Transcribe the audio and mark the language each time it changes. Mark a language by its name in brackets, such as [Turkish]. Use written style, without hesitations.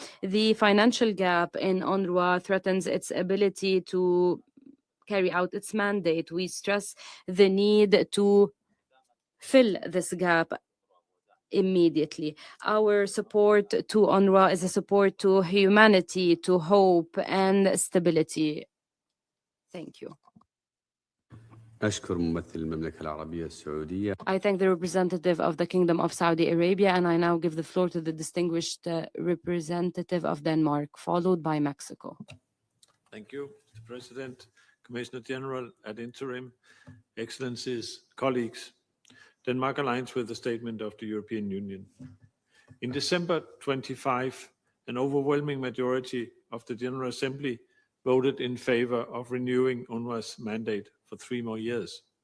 [English] The financial gap in UNRWA threatens its ability to carry out its mandate. We stress the need to fill this gap immediately. Our support to UNRWA is a support to humanity, to hope and stability. Thank you. [Arabic] أشكر ممثل المملكة العربية السعودية. [English] I thank the representative of the Kingdom of Saudi Arabia, and I now give the floor to the distinguished representative of Denmark, followed by Mexico. Thank you, Mr. President, Commissioner General ad interim, Excellencies, colleagues. Denmark aligns with the statement of the European Union. In December 25, an overwhelming majority of the General Assembly voted in favor of renewing UNRWA's mandate for 3 more years.